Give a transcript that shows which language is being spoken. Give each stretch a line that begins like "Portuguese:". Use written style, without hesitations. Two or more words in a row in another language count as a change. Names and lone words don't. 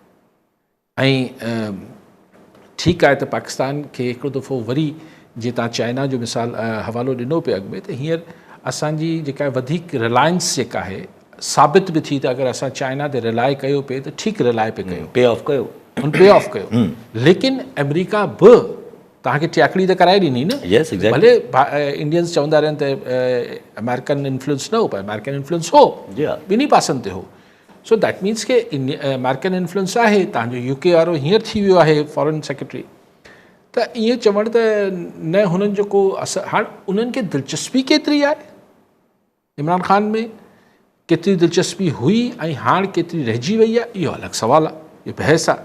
Sindhi: ऐं ठीकु आहे त पाकिस्तान खे हिकिड़ो दफ़ो वरी, जीअं तव्हां चाइना जो मिसाल हवालो ॾिनो पियो अॻु में, त हींअर असांजी जेका वधीक रिलायंस जेका आहे साबित बि थी त अगरि असां चाइना ते रिलाए कयो पिए त ठीकु रिलाए पिए कयो,
English: pay off कयो,
Sindhi: हुन
English: pay off
Sindhi: कयो। लेकिन अमेरिका बि तव्हांखे टियाकड़ी त कराए ॾिनी न।
English: Yes, exactly.
Sindhi: भले इंडियंस चवंदा रहनि त
English: American influence
Sindhi: न हो, पर
English: American influence
Sindhi: हो,
English: Yeah.
Sindhi: ॿिन्ही पासनि ते हो।
English: so that means
Sindhi: के
English: American influence
Sindhi: आहे। तव्हांजो UK वारो हींअर थी वियो आहे
English: foreign secretary,
Sindhi: त ईअं चवणु त न हुननि जो को असर, हाणे उन्हनि खे दिलचस्पी केतिरी आहे इमरान ख़ान में, केतिरी दिलचस्पी हुई ऐं हाणे केतिरी रहिजी वई आहे, इहो अलॻि सुवालु आहे, इहो बहस आहे।